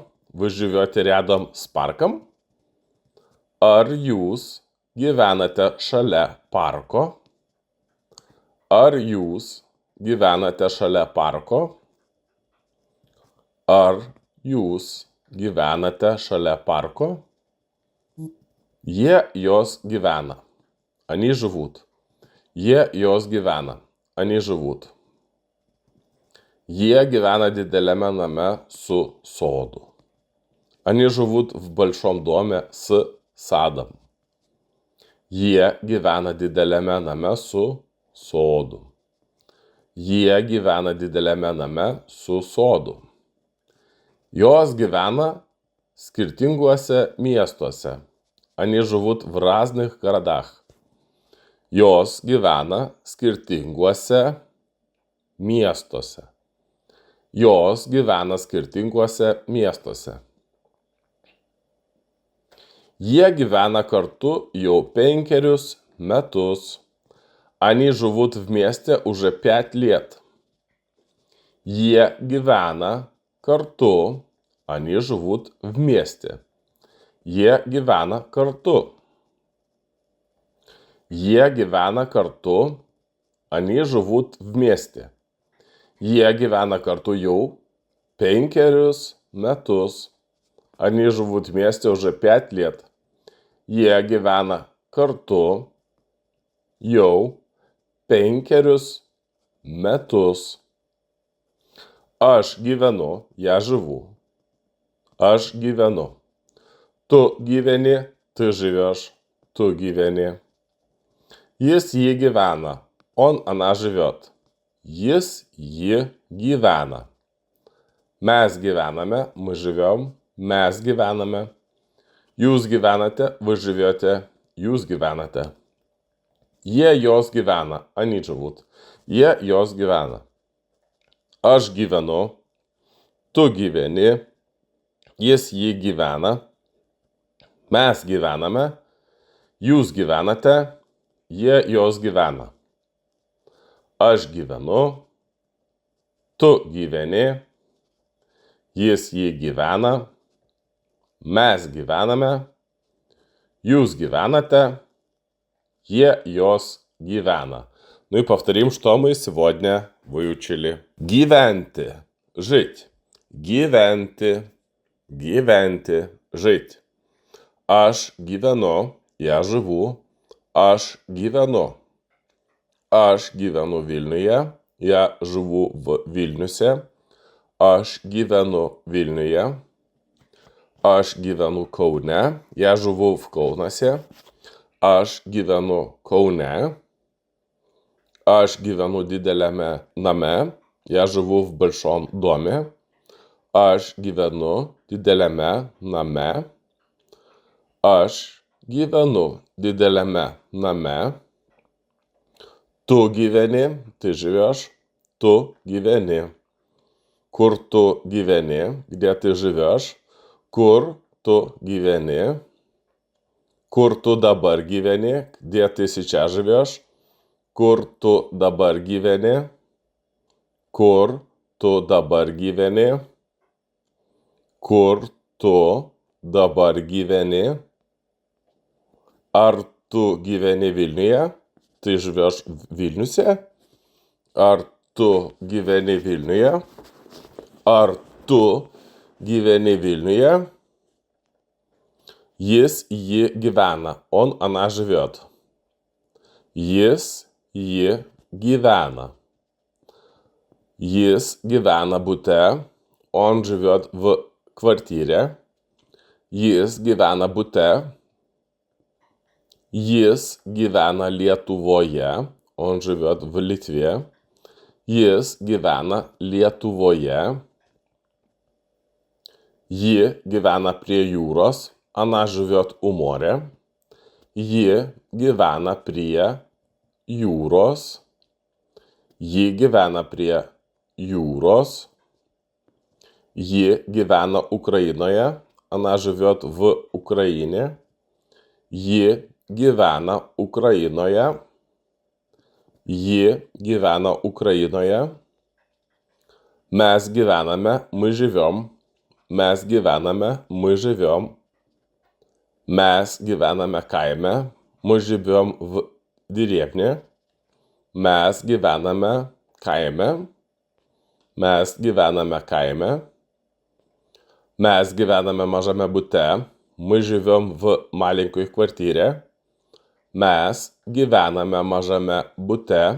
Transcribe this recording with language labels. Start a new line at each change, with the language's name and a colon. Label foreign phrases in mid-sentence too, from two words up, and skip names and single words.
Russian: Вы живете рядом с парком?
Lithuanian: Ar jūs gyvenate šalia parko? Ar jūs gyvenate šalia parko? Ar jūs gyvenate šalia парко? Jie jos gyvena.
Russian: Они живут.
Lithuanian: Jie jos gyvena.
Russian: Они живут.
Lithuanian: Jie gyvena dideliame name su sodu.
Russian: Они живут в большом доме с садом.
Lithuanian: Jie gyvena dideliame name su sodu. Jie gyvena dideliame name su sodu. Jos gyvena skirtinguose miestuose.
Russian: Они живут в разных городах.
Lithuanian: Jos gyvena skirtinguose miestuose. Jos gyvena skirtinguose miestuose. Jie gyvena kartu jau 5 metus.
Russian: Они живут вместе уже 5 лет.
Lithuanian: Jie gyvena kartu.
Russian: Они живут вместе.
Lithuanian: Jie gyvena kartu. Jie gyvena kartu.
Russian: Они живут вместе.
Lithuanian: Jie gyvena kartu jau 5 metus.
Russian: Они живут вместе уже 5 лет.
Lithuanian: Jie gyvena kartu jau 5 metus. Aš gyvenu,
Russian: я живу.
Lithuanian: Aš gyvenu. Tu gyveni,
Russian: ты живешь.
Lithuanian: Tu gyveni. Jis jį gyvena.
Russian: Он, она живет.
Lithuanian: Jis jį gyvena. Mes gyvename,
Russian: мы живем.
Lithuanian: Mes gyvename. Jūs gyvenate,
Russian: вы живете.
Lithuanian: Jūs gyvenate. Jie jos gyvena.
Russian: Они живут.
Lithuanian: Jie jos gyvena. Aš gyvenu. Tu gyveni. Jis jį gyvena. Mes gyvename. Jūs gyvenate. Jie jos gyvena. Aš gyvenu. Tu gyveni. Jis jį gyvena. Mes gyvename. Jūs gyvenate. Jie jos gyvена.
Russian: Ну и повторим, что мы сегодня выучили.
Lithuanian: Gyventi. Жить. Gyventi. Gyventi. Жить. Aš gyvenu.
Russian: Я живу.
Lithuanian: Aš gyvenu. Aš gyvenu Vilniuje.
Russian: Я живу в Вильнюсе.
Lithuanian: Aš gyvenu Vilniuje. Aš gyvenu Kaune.
Russian: Я живу в Kaunaсе.
Lithuanian: Aš gyvenu Kaune. Aš gyvenu dideliame name.
Russian: Я живу в большом доме.
Lithuanian: Aš gyvenu dideliame name. Aš gyvenu dideliame name. Tu gyveni,
Russian: ты живешь.
Lithuanian: Tu gyveni. Kur tu gyveni,
Russian: где ты живешь.
Lithuanian: Kur tu gyveni. Kur tu dabar gyveni,
Russian: где ты сейчас живешь.
Lithuanian: Kur tu dabar gyveni. Kur tu dabar gyveni. Kur tu dabar gyveni. Ar tu gyveni Vilniuje?
Russian: Ты живешь в Вильнюсе?
Lithuanian: Ar tu gyveni Vilniuje? Ar tu gyveni Vilniuje? Jis jį gyvena.
Russian: Он, она живет.
Lithuanian: Jis jį gyvena. Jis gyvena bute.
Russian: он живет в квартире.
Lithuanian: Jis gyvena bute. Jis gyvena Lietuvoje.
Russian: Он живет в Литве.
Lithuanian: Jis gyvena Lietuvoje. Ji gyvena prie jūros.
Russian: Она живет у моря.
Lithuanian: Ji gyvena prie jūros. Ji gyvena prie jūros. Ji gyvena Украиноje.
Russian: Она живет в Украине.
Lithuanian: Ji gyvena Ukrainoje. Ji gyvena Ukrainoje. Mes gyvename,
Russian: мы живем.
Lithuanian: Mes gyvename,
Russian: мы живем.
Lithuanian: Mes gyvename kaime.
Russian: Мы живем в деревне.
Lithuanian: Mes gyvename kaime. Mes gyvename kaime. Mes gyvename mažame bute.
Russian: Мы живем в маленькой квартире.
Lithuanian: Mes gyvename mažame bute.